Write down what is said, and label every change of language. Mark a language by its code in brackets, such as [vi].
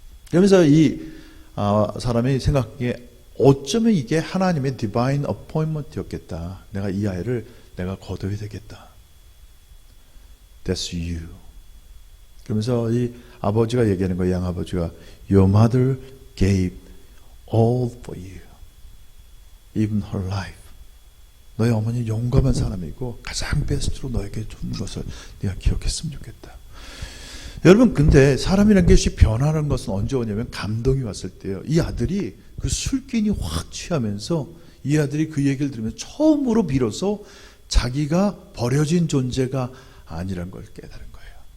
[ko] 그러면서 이 사람이 생각하기에 어쩌면 이게 하나님의 [en] 디바인 어포인먼트였겠다. [ko] 내가 이 아이를 내가 거둬야 되겠다. [en] That's you. [ko] 그러면서 이 아버지가 얘기하는 거예요. 양아버지가 [en] Your mother gave all for you. Even her life. [ko] 너의 어머니 용감한 사람이고 가장 베스트로 너에게 준 것을 네가 기억했으면 좋겠다. 여러분, 근데 사람이라는 것이 변하는 것은 언제 오냐면 감동이 왔을 때요. 이 아들이 그 술기운이 확 취하면서 이 아들이 그 얘기를 들으면서 처음으로 비로소 자기가 버려진 존재가 아니란 걸 깨달은 거예요.